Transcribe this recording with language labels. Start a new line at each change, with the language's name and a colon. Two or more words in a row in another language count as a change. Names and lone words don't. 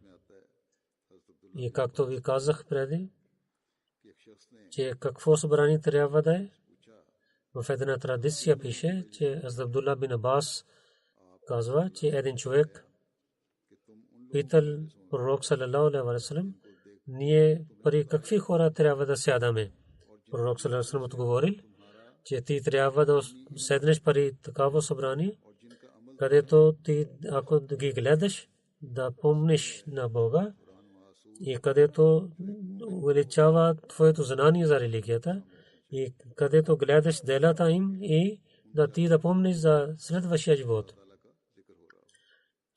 Bulgarian: И както ви казах преди, че какво събрание трябва да е, в една традиция пише, че Абдулла бин Абас казва, че един човек питал пророк
Arabic: صلى الله عليه وسلم,
Bulgarian: ние при какви хора трябва да сядаме? Пророк
Arabic: صلى الله عليه وسلم
Bulgarian: отговорил, че ти трябва да седнеш при такава събрание, където ти, ако ги гледаш, да помниш на Бога и където увеличава твоето знание за религията и където гледаш делата им и да ти да помниш за следващия живот.